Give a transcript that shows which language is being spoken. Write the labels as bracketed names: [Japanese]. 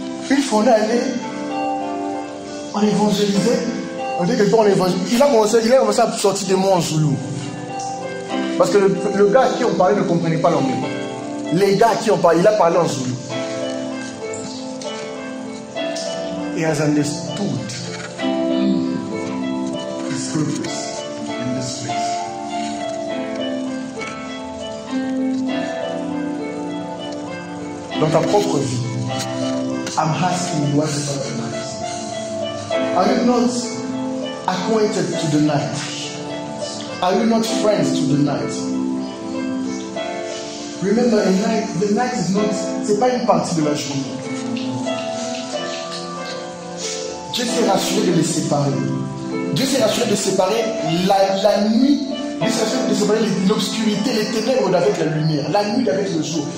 [French] Une fois on est allé, on évangélisait. On dit que on évangélisait. Il a commencé à sortir des mots en zoulou. Parce que le gars à qui on parlait ne comprenait pas l'anglais. Les gars à qui on parlait, il a parlé en zoulou. [English] He has understood his purpose in this place. [French] Dans ta propre vie, [English] I'm asking you what's about tonight. Are you not acquainted to the night? Are you not friends to the night? Remember, the night is not, [French] c'est pas une partie de la journée. Dieu s'est rassuré de les séparer. Dieu s'est rassuré de séparer la nuit, Dieu s'est rassuré de séparer l'obscurité, les ténèbres d'avec la lumière, la nuit d'avec le jour.